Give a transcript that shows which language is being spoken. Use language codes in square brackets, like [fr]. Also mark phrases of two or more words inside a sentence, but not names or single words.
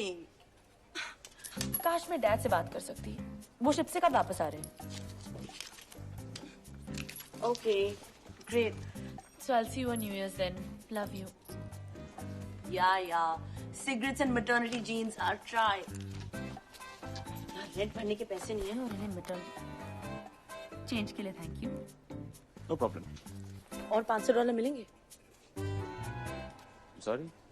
[hi] काश मैं डैड से बात कर सकती। वो शिप से कब वापस आ रहे हैं? [en] Okay, great. So I'll see you on New Year's then. Love you. Yeah. Cigarettes and maternity jeans are try. [hi] रेंट भरने के पैसे नहीं है और इन्हें मिटल चेंज के लिए [en] thank you. no problem. [hi] और $500 मिलेंगे? सॉरी।